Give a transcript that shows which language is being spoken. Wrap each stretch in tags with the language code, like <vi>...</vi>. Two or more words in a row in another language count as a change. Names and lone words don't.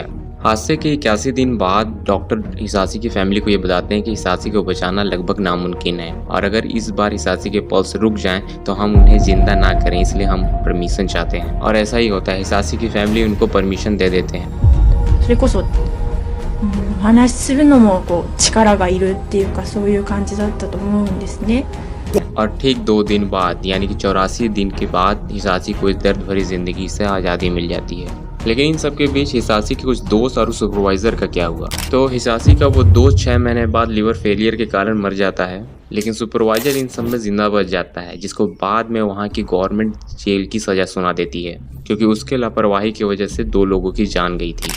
<hi>हादसे के 81 दिन बाद डॉक्टर हिसाशी की फैमिली को ये बताते हैं कि हिसाशी को बचाना लगभग नामुमकिन है, और अगर इस बार हिसाशी के पल्स रुक जाएं तो हम उन्हें जिंदा ना करें, इसलिए हम परमिशन चाहते हैं। और ऐसा ही होता है, हिसाशी की फैमिली उनको परमिशन दे देते हैं।</hi> <ja>それこそ話するのもこう力がいるっていうか、そういう感じだったと思うんですね。</ja> <hi>और ठीक 2 दिन बाद यानी कि 84 दिन के बाद हिसाशी को इस दर्द भरी जिंदगी से आज़ादी मिल जाती है। लेकिन इन सब के बीच हिसाशी के कुछ दोस्त और सुपरवाइजर का क्या हुआ? तो हिसाशी का वो दोस्त 6 महीने बाद</hi> <en>liver failure</en> <hi>के कारण मर जाता है, लेकिन सुपरवाइजर इन सब में जिंदा बच जाता है, जिसको बाद में वहाँ की गवर्नमेंट जेल की सजा सुना देती है, क्योंकि उसके लापरवाही की वजह से 2 लोगों की जान गई थी।</hi>